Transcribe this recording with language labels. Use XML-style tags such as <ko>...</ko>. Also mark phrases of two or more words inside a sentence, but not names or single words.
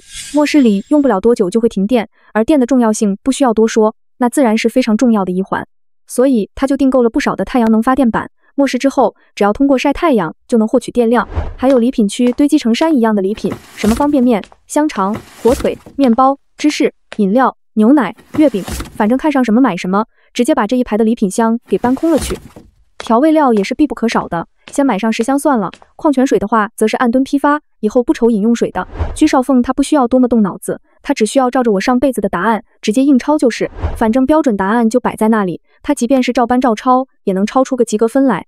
<zh>末世裡用不了多久就會停電，而電的重要性不需要多說，那自然是非常重要的一環。所以他就訂購了不少的太陽能發電板， 末世之後，只要通過曬太陽就能獲取電量。還有禮品區堆積成山一樣的禮品，什麼方便麵、香腸、火腿、麵包、芝士、飲料、牛奶、月餅，反正看上什麼買什麼，直接把這一排的禮品箱給搬空了去。調味料也是必不可少的，先買上10箱算了。礦泉水的話，則是按吨批發，以後不愁飲用水的。居少鳳她不需要多麼動腦子，她只需要照着我上輩子的答案直接硬抄就是，反正標準答案就擺在那裡，她即便是照搬照抄，也能抄出個及格分來。</zh>